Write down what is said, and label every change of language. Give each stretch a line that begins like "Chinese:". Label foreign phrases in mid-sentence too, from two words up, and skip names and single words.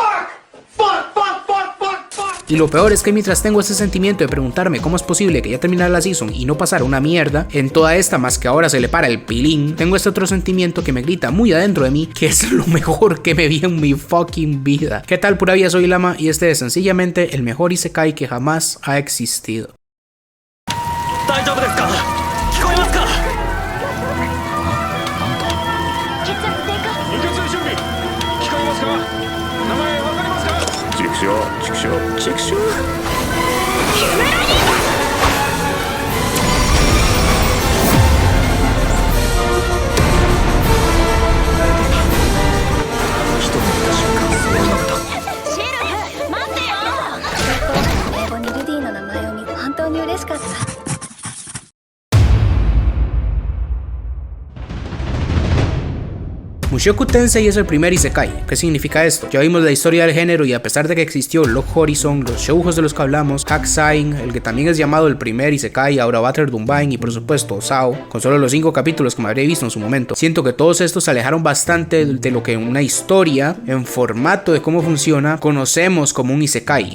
Spanish: Y lo peor es que mientras tengo ese sentimiento de preguntarme cómo es posible que ya terminara la season y no pasara una mierda en toda esta, más que ahora se le para el pilín, tengo este otro sentimiento que me grita muy adentro de mí que es lo mejor que me vi en mi fucking vida. ¿Qué tal, pura vida? Soy Lama y este es sencillamente el mejor isekai que jamás ha existido.
Japanese: 大丈夫ですか？聞こえますか？血圧低下。輸血準備聞こえますか？名前わかりますか？畜生畜生畜生。人の見た瞬間そうなった。シルフ、待ってよ。英語にルディの名前を見て本当に嬉しかった。
Spanish: Mushoku Tensei es el primer isekai. ¿Qué significa esto? Ya vimos la historia del género y a pesar de que existió Log Horizon, los shoujos de los que hablamos, Hakusai, el que también es llamado el primer isekai, ahora Battle Doombain y por supuesto SAO, con solo los 5 capítulos que me habré visto en su momento, siento que todos estos se alejaron bastante de lo que una historia en formato de cómo funciona conocemos como un isekai.